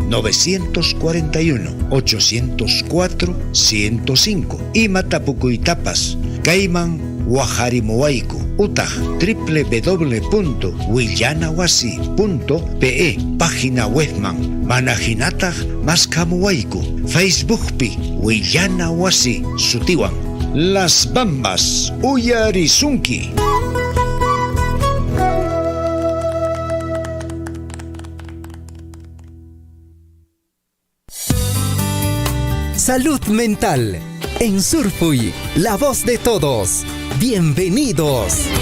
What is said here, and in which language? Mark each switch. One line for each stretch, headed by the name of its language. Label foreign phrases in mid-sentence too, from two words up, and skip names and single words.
Quechua: 941-804-105 ima tapukuytapas kayman waharimuwayku utaq www.willanawasi.pe página webman mana hinataq maskamuwayku Facebookpi Willanawasi sutiwan Las Bambas uyarisunki.
Spanish: Salud mental. En Surfuy, la voz de todos. Bienvenidos.